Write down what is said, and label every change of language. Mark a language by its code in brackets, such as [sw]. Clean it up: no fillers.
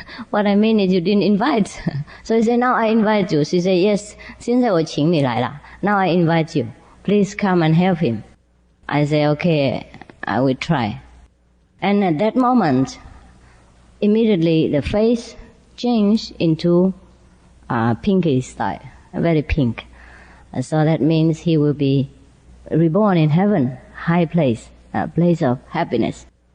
[en] What I mean is you didn't invite. So he said, now I invite you. She said, yes, [zh] 现在我请你来了. [en] Now I invite you. Please come and help him. I say, okay, I will try. And at that moment, immediately the face changed into pinky style, very pink. So that means he will be reborn in heaven, high place, a place of happiness.